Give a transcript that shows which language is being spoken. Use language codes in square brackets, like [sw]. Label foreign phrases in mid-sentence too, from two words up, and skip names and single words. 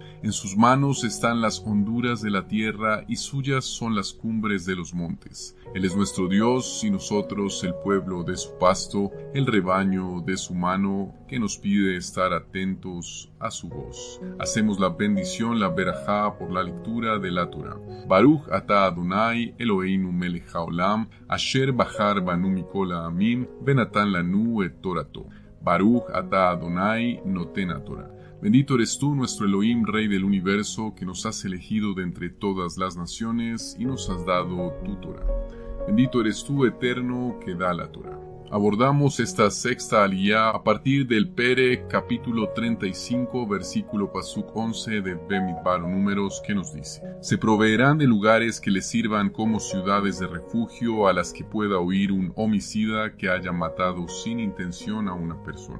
[es] En sus manos están las honduras de la tierra y suyas son las cumbres de los montes. Él es nuestro Dios y nosotros el pueblo de su pasto, el rebaño de su mano, que nos pide estar atentos a su voz. Hacemos la bendición, la berajá, por la lectura de la Torah. [he] ברוך אתה אדוני אלוהינו מלך העולם, אשר בחר בנו מכל העמים, ונתן לנו את תורתו. ברוך אתה אדוני נותן התורה. [es] Bendito eres tú, nuestro Elohim, Rey del universo, que nos has elegido de entre todas las naciones y nos has dado tu Torah. Bendito eres tú, Eterno, que da la Torah. Abordamos esta sexta aliyá a partir del Perek, capítulo 35, versículo pasuk 11 de Bemidbar Números, que nos dice: se proveerán de lugares que les sirvan como ciudades de refugio a las que pueda huir un homicida que haya matado sin intención a una persona.